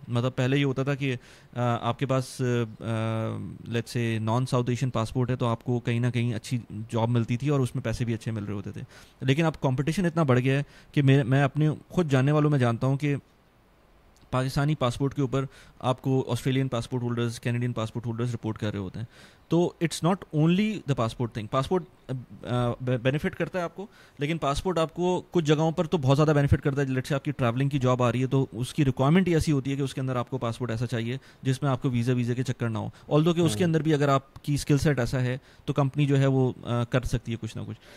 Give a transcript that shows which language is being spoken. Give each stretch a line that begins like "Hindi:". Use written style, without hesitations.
Urdu: مطلب پہلے یہ ہوتا تھا کہ آپ کے پاس let's say naan south Asian passport ہے تو آپ کو کہیں نہ کہیں اچھی جاب ملتی تھی اور اس میں پیسے بھی اچھے مل رہے ہوتے تھے. لیکن اب کمپٹیشن اتنا بڑھ گیا ہے کہ میں اپنے خود جاننے والوں میں جانتا ہوں کہ پاکستانی پاسپورٹ کے اوپر آپ کو Australian passport holders, Canadian passport holders report کر رہے ہوتے ہیں.
English: تو it's not only the passport thing.
Urdu: Passport benefit کرتا ہے آپ کو, لیکن پاسپورٹ آپ کو کچھ جگہوں پر تو بہت زیادہ بینیفٹ کرتا ہے. لیٹ سے آپ کی ٹریولنگ کی جاب آ رہی ہے تو اس کی ریکوائرمنٹ ہی ایسی ہوتی ہے کہ اس کے اندر آپ کو پاسپورٹ ایسا چاہیے جس میں آپ کو ویزے کے چکر نہ ہو. آلدو کہ اس کے اندر بھی اگر آپ کی اسکل سیٹ ایسا ہے تو کمپنی جو ہے وہ کر سکتی ہے کچھ نہ کچھ.